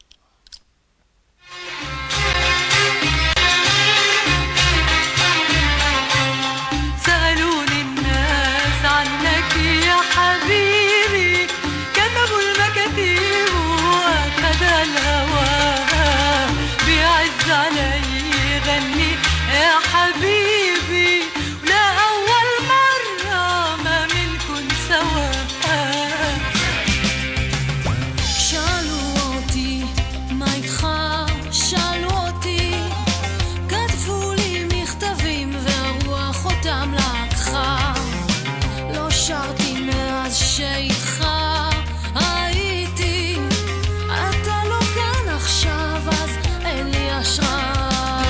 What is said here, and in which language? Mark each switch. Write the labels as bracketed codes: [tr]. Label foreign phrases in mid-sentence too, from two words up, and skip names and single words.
[ar] سألوني الناس عنك يا حبيبي، كتبوا المكاتيب وأخذ الهوى، بيعز علي غني يا حبيبي، ولا أول مرة ما منكن سوا. [he] שאלו אותי מה איתך, שאלו אותי, כתבו לי מכתבים והרוח אותם לקחה, לא שרתי מאז שאיתך הייתי, אתה לא כאן עכשיו אז אין לי אשרה.